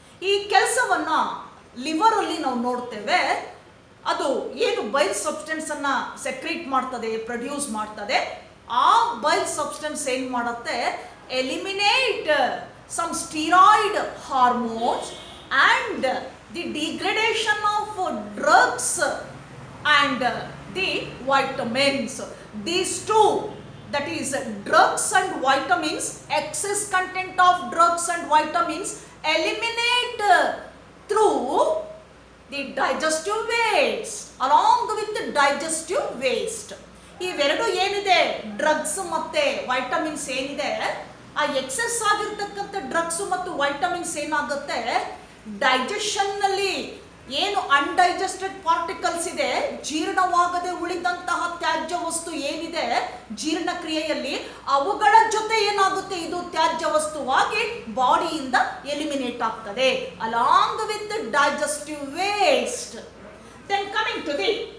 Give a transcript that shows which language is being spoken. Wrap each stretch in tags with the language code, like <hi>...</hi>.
<kn>ಈ ಕೆಲಸವನ್ನ ಲಿವರ್ ಅಲ್ಲಿ ನಾವು ನೋಡ್ತೇವೆ. ಅದು ಏನು ಬೈಲ್ ಸಬ್ಸ್ಟೆನ್ಸ್ ಅನ್ನ ಸೆಕ್ರೀಟ್ ಮಾಡ್ತದೆ, ಪ್ರೊಡ್ಯೂಸ್ ಮಾಡ್ತದೆ. ಆ ಬೈಲ್ ಸಬ್ಸ್ಟೆನ್ಸ್ ಏನ್ ಮಾಡುತ್ತೆ,</kn> <en>Eliminate some steroid hormones and the degradation of drugs and the vitamins. These two, that is drugs and vitamins, excess content of drugs and vitamins eliminate through the digestive waste, along with the digestive waste.</en> <kn>ಇವೆರಡು ಏನಿದೆ, drugs ಮತ್ತೆ vitamins ಏನಿದೆ, ಆ excess ಆಗಿರ್ತಕ್ಕಂಥ drugs ಮತ್ತು vitamins ಏನಾಗುತ್ತೆ, digestion ನಲ್ಲಿ ಏನು ಅನ್ಡೈಜೆಸ್ಟೆಡ್ ಪಾರ್ಟಿಕಲ್ಸ್ ಇದೆ, ಜೀರ್ಣವಾಗದೆ ಉಳಿದಂತಹ ತ್ಯಾಜ್ಯ ವಸ್ತು ಏನಿದೆ ಜೀರ್ಣಕ್ರಿಯೆಯಲ್ಲಿ, ಅವುಗಳ ಜೊತೆ ಏನಾಗುತ್ತೆ, ಇದು ತ್ಯಾಜ್ಯ ವಸ್ತುವಾಗಿ ಬಾಡಿಯಿಂದ ಎಲಿಮಿನೇಟ್ ಆಗ್ತದೆ,</kn> <en>Along with digestive waste. Then coming to the</en>